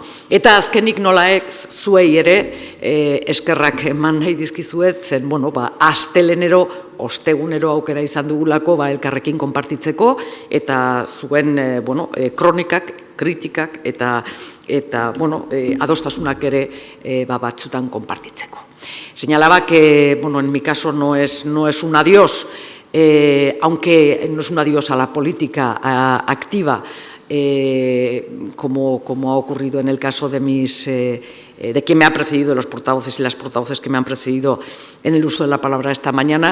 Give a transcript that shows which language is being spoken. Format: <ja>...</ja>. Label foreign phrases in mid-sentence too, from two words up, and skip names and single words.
<eu>Eta azkenik nola ez zuei ere eskerrak eman nahi dizkizuet, zen astelenero ostegunero aukera izan dugulako elkarrekin konpartitzeko eta zuen kronikak, kritikak eta adostasunak ere batzutan konpartitzeko.</eu> <es>Señalaba que, en mi caso no es un adiós, aunque no es un adiós a la política activa, como ha ocurrido en el caso de quien me ha precedido, los portavoces y las portavoces que me han precedido en el uso de la palabra esta mañana.</es>